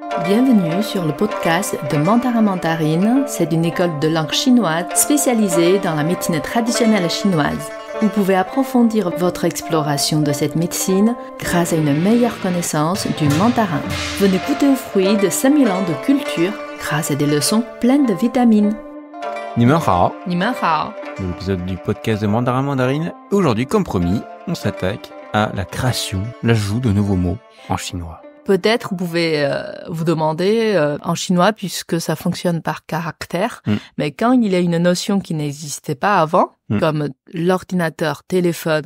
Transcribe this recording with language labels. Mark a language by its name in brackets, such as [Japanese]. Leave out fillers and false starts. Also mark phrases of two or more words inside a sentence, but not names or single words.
[French] Bienvenue sur le podcast de Mandarin Mandarine. C'est une école de langue chinoise spécialisée dans la médecine traditionnelle chinoise. Vous pouvez approfondir votre exploration de cette médecine grâce à une meilleure connaissance du mandarin. Venez goûter aux fruits de 5000 ans de culture grâce à des leçons pleines de vitamines. [Chinese] 你们好，你们好. [French] l'épisode du podcast de Mandarin Mandarine. Aujourd'hui, comme promis, on s'attaque à la création, l'ajout de nouveaux mots en chinois. Peut-être vous pouvez vous demander en chinois, puisque ça fonctionne par caractère, mais quand il y a une notion qui n'existait pas avant, comme l'ordinateur, téléphone,